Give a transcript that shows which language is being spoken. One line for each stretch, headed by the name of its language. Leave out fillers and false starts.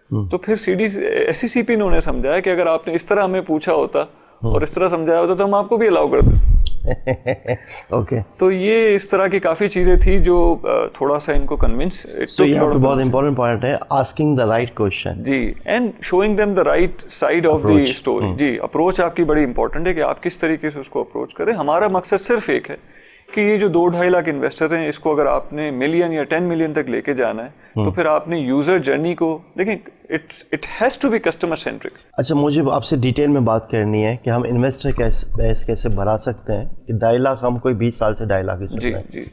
Urdu: تو پھر SCCP نے انہیں سمجھایا کہ اگر آپ نے اس طرح ہمیں پوچھا ہوتا اور اس طرح سمجھایا ہوتا تو ہم آپ کو بھی الاؤ کر دیتے. تو یہ اس طرح کی کافی چیزیں تھی جو تھوڑا سا ان کو کنونس. تو یہ بہت امپورٹنٹ پوائنٹ ہے
English: Asking the right question. جی and showing them the right side of the story.
Urdu: جی approach آپ کی بڑی امپورٹنٹ ہے کہ آپ کس طریقے سے اس کو اپروچ کریں. ہمارا مقصد صرف ایک ہے کہ یہ جو 2-2.5 لاکھ انویسٹر ہیں اس کو اگر آپ نے ملین یا 10 ملین تک لے کے جانا ہے تو پھر آپ نے یوزر جرنی کو دیکھیں
English: It has to be customer centric.
Urdu: اچھا مجھے آپ سے ڈیٹیل میں بات کرنی ہے کہ ہم انویسٹر کیسے بڑھا سکتے ہیں کہ 2.5 لاکھ ہم کوئی 20 سال سے 2.5 لاکھ ہی سن رہے ہیں.